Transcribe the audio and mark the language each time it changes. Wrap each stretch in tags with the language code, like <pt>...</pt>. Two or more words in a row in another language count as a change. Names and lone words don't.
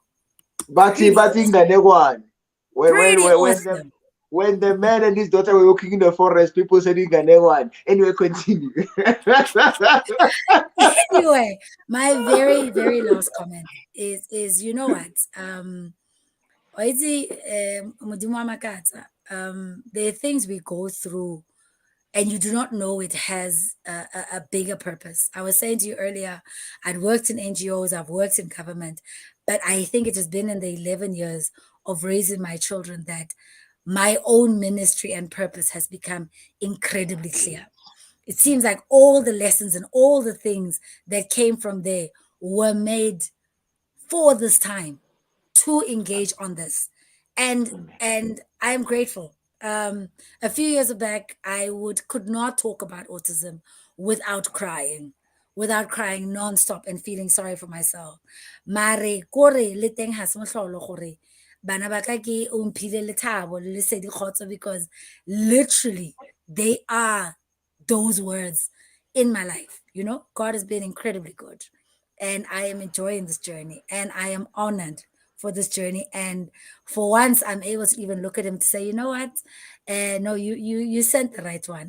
<en>But pretty awesome. Nganekwane. Pretty awesome. When the man and his daughter were walking in the forest, people said Nganekwane. Anyway, continue. Anyway, my very, very last comment is you know what?</en> <tn>Modimo wa makatsa,</tn> <en>there are things we go through and you do not know it has a bigger purpose. I was saying to you earlier, I'd worked in NGOs, I've worked in government, but I think it has been in the 11 years of raising my children that my own ministry and purpose has become incredibly clear. It seems like all the lessons and all the things that came from there were made for this time to engage on this. And I am grateful. A few years back, could not talk about autism without crying, nonstop and feeling sorry for myself.</en> <tn>Mare kore le teng ha se mohlolo gore bana ba ka ke o mphile lethabo le lesedi kgotso,</tn> <en>because literally they are those words in my life. You know, God has been incredibly good, and I am enjoying this journey, and I am honored for this journey. And for once, I'm able to even look at him to say, you know what? No, you sent the right one.</en>